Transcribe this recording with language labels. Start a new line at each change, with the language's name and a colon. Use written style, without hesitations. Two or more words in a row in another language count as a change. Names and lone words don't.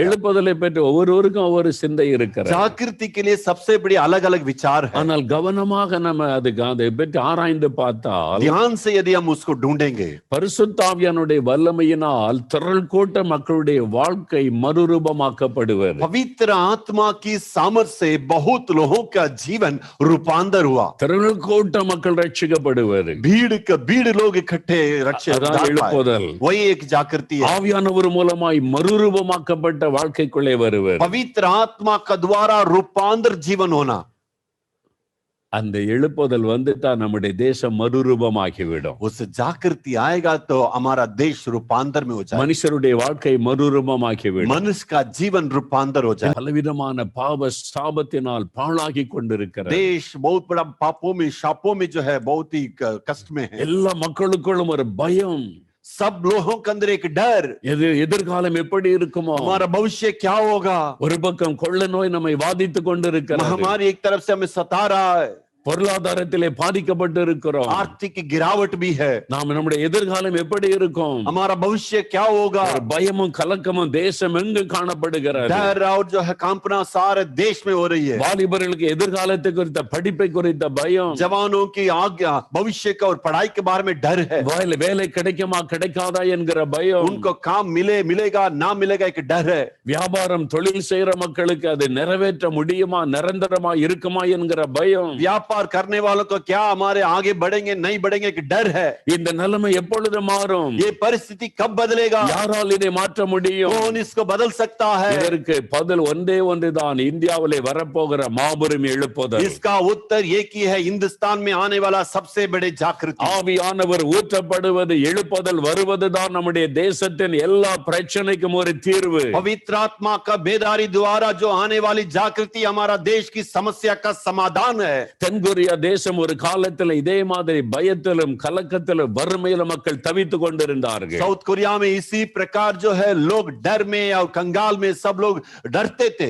Tamil: எழுப்புதலை பற்றி ஒவ்வொருவருக்கும் ஒவ்வொரு சிந்தை இருக்கிறது.
Hindi: जागृति के लिए सबसे बड़ी अलग अलग विचार है।
Tamil: ஆனால் கவனமாக நம்ம அதுக்கு அதை பற்றி ஆராய்ந்து பார்த்தால்
Hindi: ध्यान से यदि हम उसको ढूंढेंगे,
Tamil: பரிசுத்த ஆவியானுடைய வல்லமையினால் திரள் கூட்ட மக்களுடைய வாழ்க்கை மறுரூபமாக்கப்படுவது.
Hindi: पवित्र आत्मा की सामर्थ से बहुत लोगों का जीवन रूपांतर हुआ।
Tamil: திரள் கூட்ட மக்கள் ரட்சிக்கப்படுவது.
Hindi: भीड़ लोग इकट्ठे
Tamil: அதான் எழுப்புதல்.
Hindi: वही एक जागृति है।
Tamil: ஆவியானவர் மூலமாய் மறுரூபமாக்கப்பட்ட வாழ்க்கைக்குள்ளே வருவது.
Hindi: पवित्र आत्मा का द्वारा रूपांतर जीवन होना।
Tamil: அந்த எழுப்புதல் வந்துட்டா நம்முடைய தேசம் மறுரூபமாகிவிடும்.
Hindi: उस जागृति आएगा तो हमारा देश रूपांतर में हो जाएगा।
Tamil: மனுஷருடைய வாழ்க்கை மறுரூபமாகிவிடும்.
Hindi: मनुष्य का जीवन रूपांतर हो जाए।
Tamil: பலவிதமான பாவ சாபத்தினால் பாழாகி கொண்டிருக்கிறது.
Hindi: देश बहुत बड़ा पापों में शापों में जो है बहुत ही कष्ट में है।
Tamil: எல்லா மக்களுக்குள்ளும் ஒரு பயம்.
Hindi: सब लोगों के अंदर एक डर,
Tamil: எதிர்காலம் எப்படி இருக்குமோ,
Hindi: हमारा भविष्य क्या होगा।
Tamil: ஒரு பக்கம் கொள்ள நோய் நம்மை வாதித்து கொண்டிருக்கிறது.
Hindi: महामारी एक तरफ से हमें सता रहा है।
Tamil: பொருளாதாரத்திலே பாதிக்கப்பட்டு இருக்கிறோம்.
Hindi: आर्थिक गिरावट भी है।
Tamil: நாம் நம்முடைய எதிர்காலம் எப்படி இருக்கும்,
Hindi: हमारा भविष्य क्या होगा।
Tamil: பயமும் கலக்கமும் தேசம் எங்கு காணப்படுகிறது.
Hindi: डर और जो है कांपना सारे देश में हो रही है।
Tamil: வாலிபர்களுக்கு எதிர்காலத்தை குறித்த படிப்பை குறித்த பயம்,
Hindi: जवानों की आज्ञा भविष्य का और पढ़ाई के बारे में डर है।
Tamil: வேலை கிடைக்குமா கிடைக்காதா என்கிற பயம்,
Hindi: उनको काम मिलेगा ना मिलेगा एक डर है।
Tamil: வியாபாரம் தொழில் செய்யற மக்களுக்கு அது நிறைவேற்ற முடியுமா நிரந்தரமா இருக்குமா என்கிற பயம்,
Hindi: व्यापार करने वालों को क्या हमारे आगे बढ़ेंगे नहीं बढ़ेंगे एक डर है।
Tamil: இந்த நிலைமை எப்பொழுது மாறும்,
Hindi: ये परिस्थिति कब बदलेगा,
Tamil: யாரால் இதை மாற்ற முடியும்,
Hindi: कौन इसको बदल सकता है।
Tamil: இதற்கு பதில் ஒன்றே ஒன்றுதான், இந்தியாவிலே வரப்போகிற மாபெரும் எழுப்புதல்.
Hindi: इसका उत्तर एक ही है, हिंदुस्तान में आने वाला सबसे बड़े जागृति।
Tamil: ஆவியானவர் ஊற்றப்படுவது எழுப்புதல் வருவதுதான் நம்முடைய தேசத்தின் எல்லா பிரச்சனைக்கும் ஒரு தீர்வு.
Hindi: पवित्र आत्मा का बेदारी द्वारा जो आने वाली जागृति हमारा देश की समस्या का समाधान है।
Tamil: தென்கொரியா தேசம் ஒரு காலத்தில் இதே மாதிரி பயத்திலும் கலக்கத்திலும் வறுமையிலும் மக்கள் தவித்துக் கொண்டிருந்தார்கள்.
Hindi: साउथ कोरिया में इसी प्रकार जो है लोग डर में और कंगाल में सब लोग डरते थे।